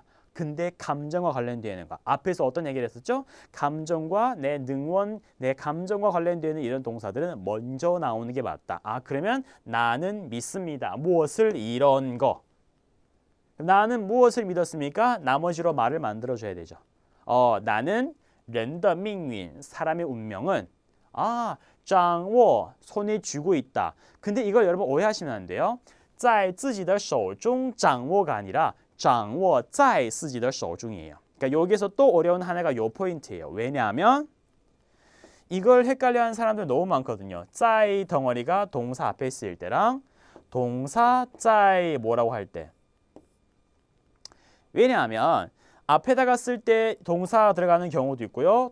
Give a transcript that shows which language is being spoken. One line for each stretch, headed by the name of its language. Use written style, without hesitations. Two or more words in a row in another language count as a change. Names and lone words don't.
Korean: 근데 감정과 관련되는 거. 앞에서 어떤 얘기를 했었죠? 감정과 내 능원, 내 감정과 관련되는 이런 동사들은 먼저 나오는 게 맞다. 그러면 나는 믿습니다. 무엇을 이런 거. 나는 무엇을 믿었습니까? 나머지로 말을 만들어줘야 되죠. 나는
Chinese: 人的命运
Korean: 사람의 운명은 掌握 손에 쥐고 있다. 근데 이걸 여러분 오해하시면 안 돼요.
Chinese: 在自己的手中掌握
Korean: 가 아니라
Chinese: 掌握在自己的手中
Korean: 이에요. 그러니까 여기서 또 어려운 하나가 요 포인트예요. 왜냐하면 이걸 헷갈려하는 사람들 너무 많거든요. 在 덩어리가 동사 앞에 쓰일 때랑 동사 在 뭐라고 할 때. 왜냐하면 앞에다가 쓸 때 동사 들어가는 경우도 있고요.